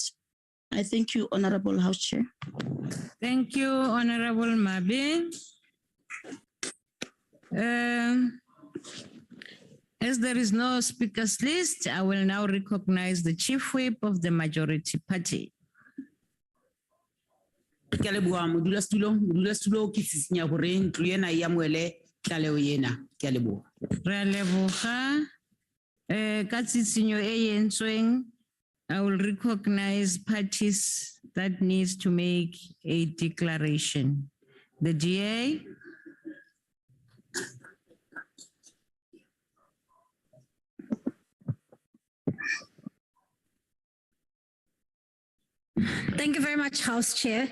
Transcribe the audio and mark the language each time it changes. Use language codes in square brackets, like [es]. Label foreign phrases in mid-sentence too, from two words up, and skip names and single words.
[en] I thank you, Honorable House Chair. Thank you, Honorable Mabe. As there is no speakers list, I will now recognize the Chief Whip of the majority party. [st] Ke a leboha modulasetulo ke sisinya hore ntlo ena e amohele tlaleho ena. Ke a leboha. [tn] Re a leboga. Ka tsitsinyo e entsweng, [en] I will recognize parties that needs to make a declaration. The DA. Thank you very much, House Chair.